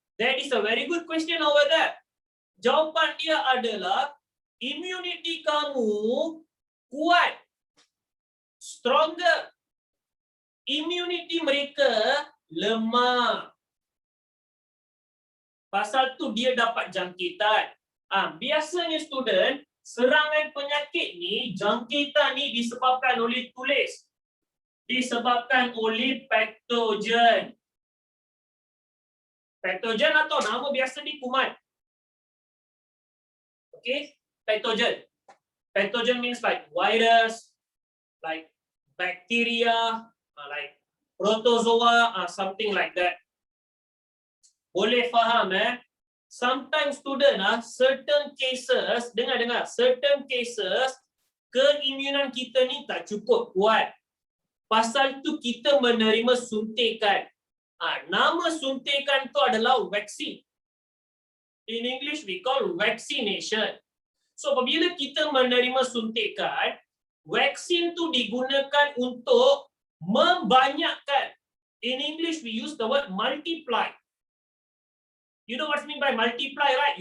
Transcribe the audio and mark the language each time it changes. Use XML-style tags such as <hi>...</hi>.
<en>That is a very good question over there.</en> <ms>Jawapan dia adalah immunity kamu kuat. Stronger. Immunity mereka lemah. Pasal tu dia dapat jangkitan. Biasanya student, serangan penyakit ni, jangkitan ni disebabkan oleh tulis. Disebabkan oleh patogen. Patogen atau nama biasa ni kuman. Okay, patogen.</ms> <en>Patogen means like virus, like bacteria, like protozoa, something like that.</en> <ms>Boleh faham</ms> <en>Sometimes student certain cases,</en> <ms>dengar,</ms> <en>certain cases</en> <ms>keimunan kita ni tak cukup kuat. Pasal tu kita menerima suntikan. Nama suntikan tu adalah vaksin.</ms> <en>In English we call vaccination.</en> <ms>So apabila kita menerima suntikan, vaksin tu digunakan untuk membanyakkan.</ms> <en>In English we use the word multiply. You know what I mean by multiply, right?</en>